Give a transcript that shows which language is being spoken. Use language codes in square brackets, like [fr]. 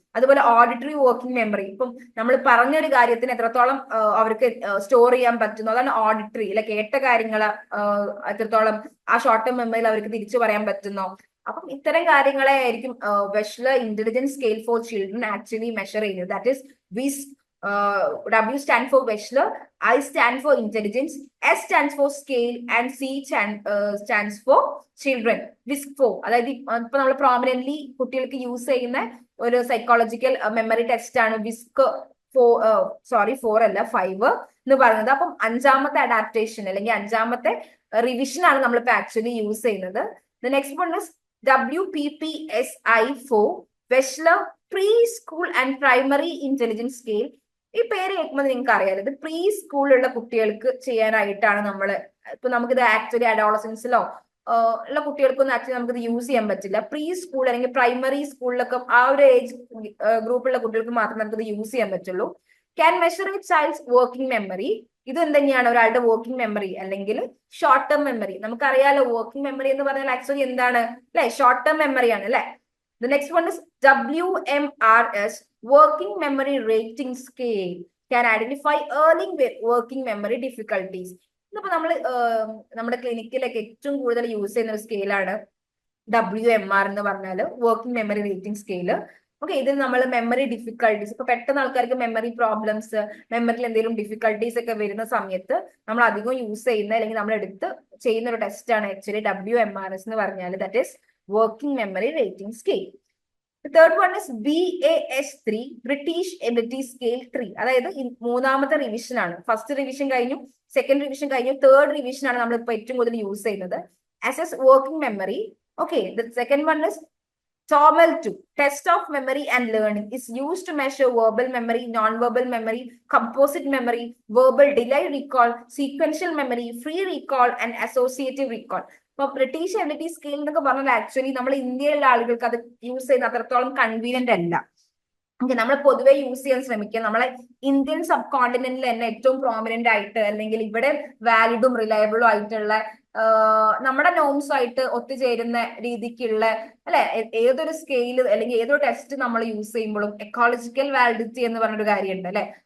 [ml] അതുപോലെ auditory working memory, ഇപ്പം നമ്മൾ പറഞ്ഞൊരു കാര്യത്തിന് എത്രത്തോളം അവർക്ക് സ്റ്റോർ ചെയ്യാൻ പറ്റുന്നു, അതാണ് ഓഡിറ്ററി. അല്ലെ, കേട്ട കാര്യങ്ങൾ എത്രത്തോളം ആ ഷോർട്ട് ടേം മെമ്മറിയിൽ അവർക്ക് തിരിച്ചു പറയാൻ പറ്റുന്നോ. അപ്പം ഇത്തരം കാര്യങ്ങളെ ആയിരിക്കും Wechsler intelligence scale for children actually measure ചെയ്യുന്നത്. [en] That is whis. W stand for Wechsler, I stand for intelligence, S stands for scale and C stands for children. [ml] WISC-4 അതായത് ഇപ്പൊ നമ്മൾ പ്രോമിനന്റ്ലി കുട്ടികൾക്ക് യൂസ് ചെയ്യുന്ന ഒരു സൈക്കോളജിക്കൽ മെമ്മറി ടെസ്റ്റ് ആണ് WISC-4 അല്ല 5 എന്ന് പറയുന്നത്. അപ്പം 5ാമത്തെ അഡാപ്റ്റേഷൻ അല്ലെങ്കിൽ 5ാമത്തെ റിവിഷൻ ആണ് നമ്മളിപ്പോ ആക്ച്വലി യൂസ് ചെയ്യുന്നത്. [en] The next one is WPPSI-4 Wechsler Preschool and Primary Intelligence Scale. [ml] ഈ പേര് കേൾക്കുമ്പോൾ നിങ്ങൾക്ക് അറിയാലോ, ഇത് പ്രീ സ്കൂളിലുള്ള കുട്ടികൾക്ക് ചെയ്യാനായിട്ടാണ് നമ്മൾ. ഇപ്പൊ നമുക്കിത് ആക്ച്വലി അഡോളസൻസിലോ ഉള്ള കുട്ടികൾക്കൊന്നും ആക്ച്വലി നമുക്കിത് യൂസ് ചെയ്യാൻ പറ്റില്ല. പ്രീ സ്കൂൾ അല്ലെങ്കിൽ പ്രൈമറി സ്കൂളിലൊക്കെ ആ ഒരു ഏജ് ഗ്രൂപ്പിലുള്ള കുട്ടികൾക്ക് മാത്രമേ നമുക്കിത് യൂസ് ചെയ്യാൻ പറ്റുള്ളൂ. [en] Can measure a child's working memory. [ml] ഇത് എന്തെങ്കിലും ഒരാളുടെ വർക്കിംഗ് മെമ്മറി അല്ലെങ്കിൽ ഷോർട്ട് ടേം മെമ്മറി. നമുക്കറിയാലോ വർക്കിംഗ് മെമ്മറി എന്ന് പറഞ്ഞാൽ ആക്ച്വലി എന്താണ്, അല്ലെ, ഷോർട്ട് ടേം മെമ്മറിയാണ് അല്ലെ. [en] The next one is WMRS Working Memory Rating Scale can identify early working memory difficulties. [ml] ഇന്നിപ്പോ നമ്മുടെ ക്ലിനിക്കിലൊക്കെ ഏറ്റവും കൂടുതൽ യൂസ് ചെയ്യുന്ന ഒരു സ്കെയിലാണ് WMR എന്ന് പറഞ്ഞാൽ working memory rating scale. Okay, ഇതിൽ നമ്മൾ മെമ്മറി ഡിഫിക്കൽട്ടീസ്, ഇപ്പൊ പെട്ടെന്ന് ആൾക്കാർക്ക് മെമ്മറി പ്രോബ്ലംസ്, മെമ്മറിയിൽ എന്തെങ്കിലും ഡിഫിക്കൽട്ടീസ് ഒക്കെ വരുന്ന സമയത്ത് നമ്മൾ അധികം യൂസ് ചെയ്യുന്ന അല്ലെങ്കിൽ നമ്മൾ എടുത്ത് ചെയ്യുന്ന ഒരു ടെസ്റ്റ് ആണ് ആക്ച്വലി WMRS എന്ന് പറഞ്ഞാൽ, [en] That is Working Memory Rating Scale. The third one is BAS-3 British Ability Scale 3. [ml] അതായത് 3ാമത്തെ റിവിഷൻ ആണ്. ഫസ്റ്റ് റിവിഷൻ കഴിഞ്ഞു, സെക്കൻഡ് റിവിഷൻ കഴിഞ്ഞു, തേർഡ് റിവിഷൻ ആണ് നമ്മൾ ഇപ്പൊ ഏറ്റവും കൂടുതൽ യൂസ് ചെയ്യുന്നത്. [en] Assess working memory. Okay, the second one is TOML-2 Test of Memory and Learning is used to measure verbal memory, non-verbal memory, composite memory, verbal delay recall, sequential memory, free recall and associative recall. [ml] ഇപ്പൊ British ability scale എന്നൊക്കെ പറഞ്ഞാൽ actually നമ്മൾ ഇന്ത്യയിലുള്ള ആളുകൾക്ക് അത് use ചെയ്യുന്ന അത്രത്തോളം convenient അല്ല. ഓക്കെ, നമ്മൾ പൊതുവെ യൂസ് ചെയ്യാൻ ശ്രമിക്കുക നമ്മളെ ഇന്ത്യൻ സബ് കോണ്ടിനെന്റിൽ തന്നെ ഏറ്റവും പ്രോമിനന്റ് ആയിട്ട് അല്ലെങ്കിൽ ഇവിടെ വാലിഡും റിലയബിളും ആയിട്ടുള്ള നമ്മുടെ നോംസ് ആയിട്ട് ഒത്തുചേരുന്ന രീതിക്കുള്ള അല്ലെ ഏതൊരു സ്കെയിൽ അല്ലെങ്കിൽ ഏതൊരു ടെസ്റ്റ് നമ്മൾ യൂസ് ചെയ്യുമ്പോഴും എക്കോളജിക്കൽ വാലിഡിറ്റി എന്ന് പറഞ്ഞൊരു കാര്യമുണ്ട് അല്ലെ.